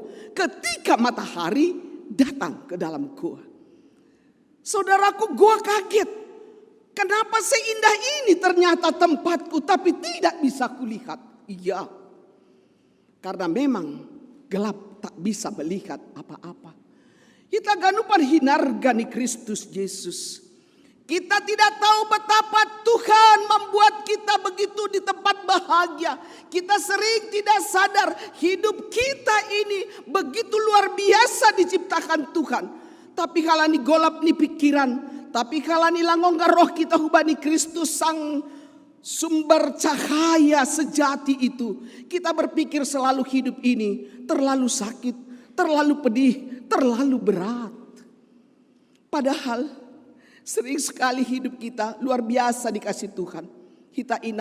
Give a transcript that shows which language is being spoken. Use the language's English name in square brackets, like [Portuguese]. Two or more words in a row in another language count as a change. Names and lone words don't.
[Indonesian] Ketika matahari datang ke dalam goa. Saudaraku, goa kaget. Kenapa seindah ini ternyata tempatku tapi tidak bisa kulihat? Iya. Karena memang gelap tak bisa melihat apa-apa. [Batak Simalungun] Kita ganupan hinargani Kristus Yesus. [Indonesian] Kita tidak tahu betapa Tuhan membuat kita begitu di tempat bahagia. Kita sering tidak sadar hidup kita ini begitu luar biasa diciptakan Tuhan. Tapi kalau [Batak Simalungun] ni golap ni pikiran, [Indonesian] tapi kalau [Batak Simalungun] ni langongga [Indonesian] roh kita hubani Kristus sang sumber cahaya sejati itu. Kita berpikir selalu hidup ini terlalu sakit, terlalu pedih, terlalu berat. Padahal sering sekali hidup kita luar biasa dikasih Tuhan.